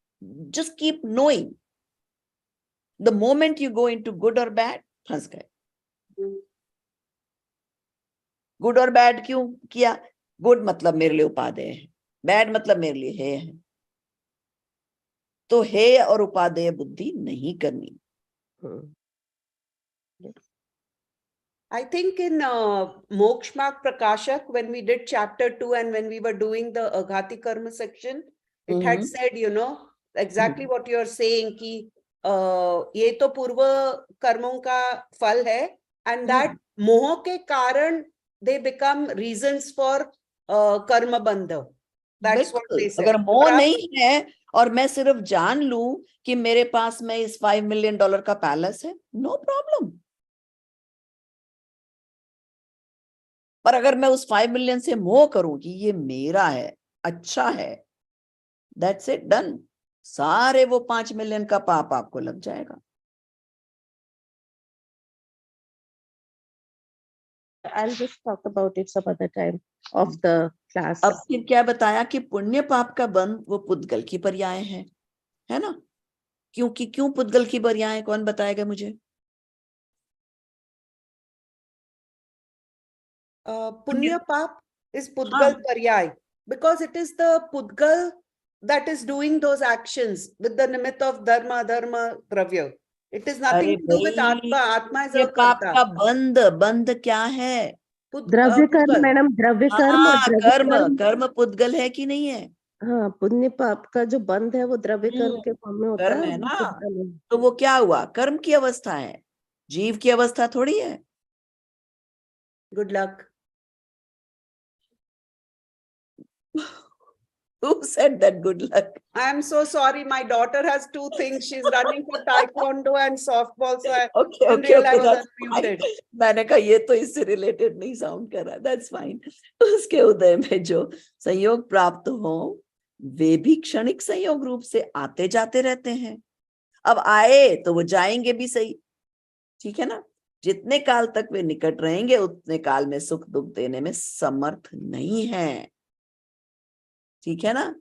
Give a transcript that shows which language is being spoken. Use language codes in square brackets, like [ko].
[en] Just keep knowing. The moment you go into good और bad, [hi] फंस गए। Good और बैड क्यों किया? गुड मतलब मेरे लिए उपादेय है, बैड मतलब मेरे लिए है। तो हेय और उपादेय बुद्धि नहीं करनी। [en] I think in Moksha Marg Prakashak, when we did chapter 2 and when we were doing the Aghati Karma section, it had said, exactly what you're saying, [hi] कि ये तो पूर्व कर्मों का फल है, [en] and that [hi] मोह के कारण [en] they become reasons for karma bandha. That's what they said. [hi] अगर मोह नहीं है और मैं सिर्फ जान लूं कि मेरे पास में इस $5 million का पैलेस है, [en] No problem. [hi] पर अगर मैं उस 5 मिलियन से मोह करूं कि ये मेरा है, अच्छा है, [en] That's it, done. [hi] सारे वो 5 मिलियन का पाप आपको लग जाएगा। [en] I'll just talk about it some other time of the class. [hi] अब फिर क्या बताया कि पुण्य पाप का बंध वो पुद्गल की पर्याय है ना? क्योंकि क्यों पुद्गल की पर्याय, कौन बताएगा मुझे? [en] Punya Pap is Pudgal Paryay, because it is the Pudgal that is doing those actions with the nimitt of Dharma, Dharma, Dravya. It is nothing to do with Atma. Atma is a [hi] पाप [en] karta. [hi] का बंध क्या है? द्रव्य कर्म madam, द्रव्य कर्म और कर्म पुद्गल है कि नहीं है? हाँ, पुण्य पाप का जो बंध है वो द्रव्य कर्म के फॉर्म में होता कर्म है ना। तो वो क्या हुआ? कर्म की अवस्था है, जीव की अवस्था थोड़ी है। [en] Good luck. Who said that good luck? I'm so sorry. My daughter has two things. She's running for taekwondo and softball. So I didn't realize I was unmuted. [hi] मैंने कहा ये तो इससे रिलेटेड नहीं साउंड कर रहा. [en] That's fine. [hi] उसके उदय में जो संयोग प्राप्त हो वे भी क्षणिक संयोग रूप से आते जाते रहते हैं. अब आए तो वो जाएंगे भी सही, ठीक है ना. जितने काल तक वे निकट रहेंगे उतने काल में सुख दुख देने में समर्थ नहीं है, ठीक है ना.